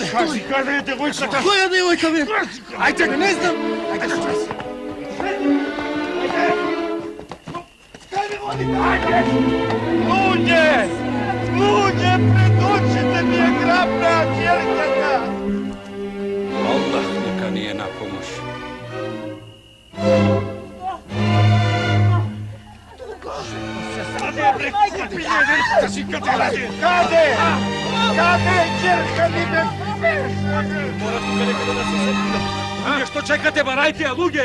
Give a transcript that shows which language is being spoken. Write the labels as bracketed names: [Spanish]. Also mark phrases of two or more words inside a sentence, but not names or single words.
[Macedonian] Кажи, каде е девојката? Која девојка, бе? Ајде, не знам! Ајде, шури се! Ајде! Кај ме водите? Ајде! Луѓе! Луѓе, пред очите ми е грабна ќерката! [Bosnian] Allah neka nije na pomoć. [Macedonian] Каде? Каде е ќерка ми, бе? Луѓе, што чекате, барајте ја, луѓе!